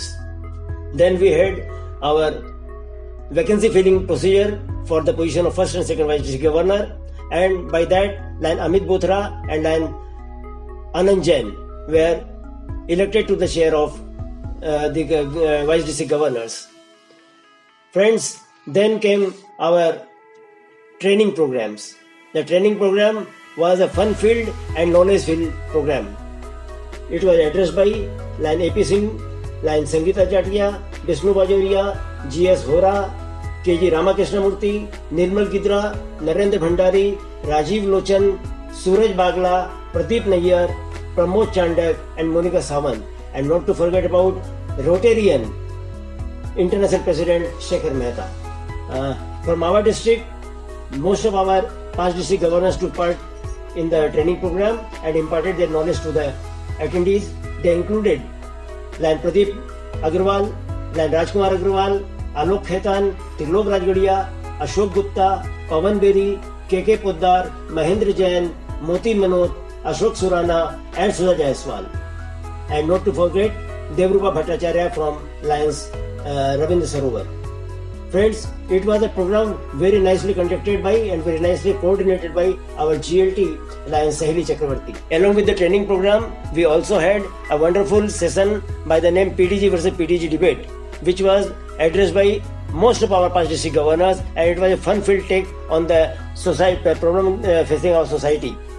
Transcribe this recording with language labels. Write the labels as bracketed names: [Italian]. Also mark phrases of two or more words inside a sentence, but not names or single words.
[English] Then we had our vacancy filling procedure for the position of first and second vice district governor, and by that line Amit Bothra and line Anand Jain were elected to the chair of the vice district governors. Friends, then came our training programs. The training program was a fun-filled and knowledge-filled program. It was addressed by line AP Singh, line Sangeeta Chatia, Vishnu Bajoria, GS Hora, KG Ramakrishna Murthy, Nirmal Gidra, Narendra Bhandari, Rajiv Lochan, Suraj Bagla, Pradeep Nayyar, Pramod Chandak and Monica Sawant. And not to forget about Rotarian International President Shekhar Mehta. From our district, most of our 5 district governors took part in the training program and imparted their knowledge to the attendees. They included line Pradeep Agrawal, line Rajkumar Agrawal, Alok Khaitan, Trilok Rajgadia, Ashok Gupta, Pawan Beri, KK Poddar, Mahendra Jain, Moti Manot, Ashok Surana and Sudha Jaiswal. And not to forget Devrupa Bhattacharya from Lions Ravindra Sarovar. Friends, it was a program very nicely conducted by and very nicely coordinated by our GLT Lion Sahili Chakravarti. Along with the training program, we also had a wonderful session by the name PDG versus PDG debate, which was addressed by most of our 5 district governors, and it was a fun-filled take on the society problem facing our society.